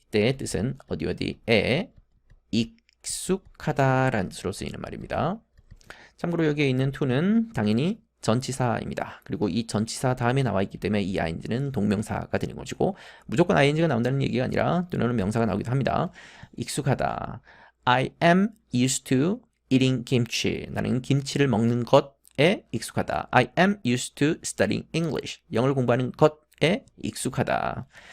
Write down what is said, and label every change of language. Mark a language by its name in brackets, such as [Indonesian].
[Korean] 이때의 뜻은 어디에 익숙하다라는 뜻으로 쓰이는 말입니다. 참고로 여기에 있는 to는 당연히 전치사입니다. 그리고 이 전치사 다음에 나와 있기 때문에 이 ing는 동명사가 되는 것이고 무조건 ing가 나온다는 얘기가 아니라 또는 명사가 나오기도 합니다. 익숙하다. [English] I am used to eating kimchi. [Korean] 나는 김치를 먹는 것에 익숙하다. [English] I am used to studying English. [Korean] 영어를 공부하는 것에 익숙하다.